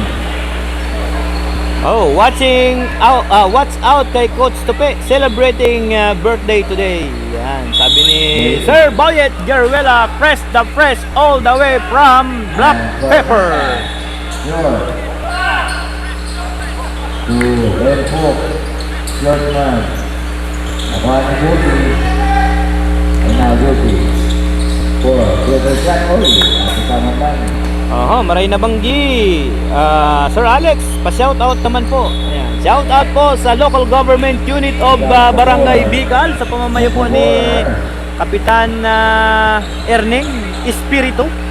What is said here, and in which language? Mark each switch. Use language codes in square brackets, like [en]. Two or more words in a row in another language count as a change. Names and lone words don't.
[en] Oh, watch out kay Coach Tope celebrating birthday today. [tl] Yan, sabi ni Sir Bayet Geruela, [en] fresh all the way from Black Pepper. Sure. Two, and hook. [bik] Short man. Nakuha ni Guti. [en] And now Guti. Four, good shot. [bik] Oy, kasama man. Maray na banggi. [tl] Sir Alex, pa-shoutout naman po. Ayan. Shoutout po sa [en] local government unit [tl] of Barangay Bicol sa pamamayo po ni Kapitan Erneng Espiritu.